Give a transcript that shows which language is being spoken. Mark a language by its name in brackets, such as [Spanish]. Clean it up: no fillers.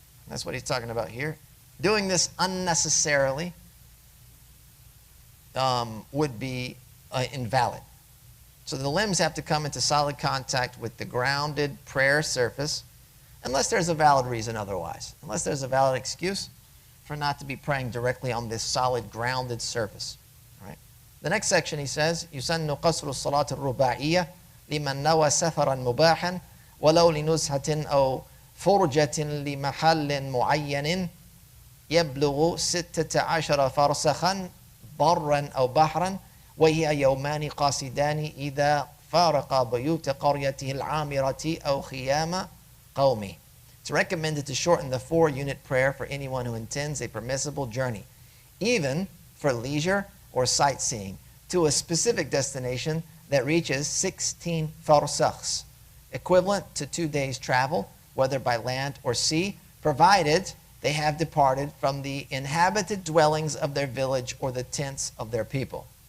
[English] That's what he's talking about here. Doing this unnecessarily would be invalid. So the limbs have to come into solid contact with the grounded prayer surface, unless there's a valid reason otherwise. Unless there's a valid excuse for not to be praying directly on this solid grounded surface. All right. The next section, he says, [Arabic] يُسَنُّ قَصْرُ الصَّلَاةِ الرُّبَاعِيَّةِ لِمَنْ نَوَى سَفَرًا مُبَاحًا وَلَوْ لِنُزْهَةٍ أَوْ فُرْجَةٍ لِمَحَلٍ مُعَيَّنٍ يَبْلُغُ 16 فَرْسَخًا بَرًّا أَوْ بَحْرًا وهي يومان قاصدان إذا فارق بيوت قريته العامرة أو خيام قومه. [English] It's recommended to shorten the 4-unit prayer for anyone who intends a permissible journey, even for leisure or sightseeing, to a specific destination that reaches 16 farsakhs, equivalent to 2 days' travel, whether by land or sea, provided they have departed from the inhabited dwellings of their village or the tents of their people.